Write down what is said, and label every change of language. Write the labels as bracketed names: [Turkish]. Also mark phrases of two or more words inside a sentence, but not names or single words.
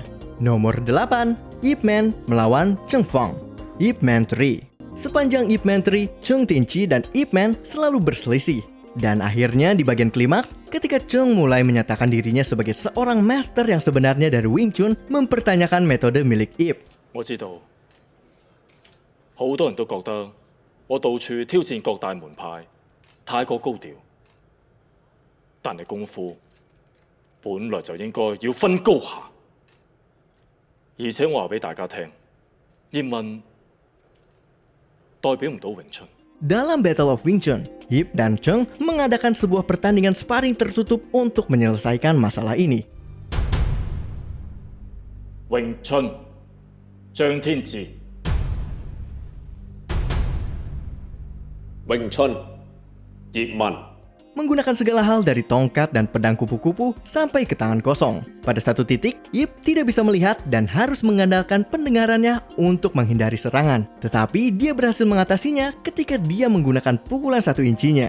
[Indonesian] Nomor 8, Ip Man melawan Cheng Feng, Ip Man 3. Sepanjang Ip Man 3, Cheng Tinchi dan Ip Man selalu berselisih. Dan akhirnya di bagian klimaks, ketika Cheng mulai menyatakan dirinya sebagai seorang master yang sebenarnya dari Wing Chun, mempertanyakan metode milik Ip. [Cantonese] 我知道，好多人都覺得我到處挑戰各大門派，太過高調。但係功夫本來就應該要分高下，而且我話俾大家聽，葉問代表唔到詠春。 [Indonesian] Dalam Battle of Wing Chun, Ip dan Cheng mengadakan sebuah pertandingan sparring tertutup untuk menyelesaikan masalah ini. 詠春，張天志。詠春，葉問。 Menggunakan segala hal dari tongkat dan pedang kupu-kupu sampai ke tangan kosong. Pada satu titik, Ip tidak bisa melihat dan harus mengandalkan pendengarannya untuk menghindari serangan. Tetapi dia berhasil mengatasinya ketika dia menggunakan pukulan 1 incinya.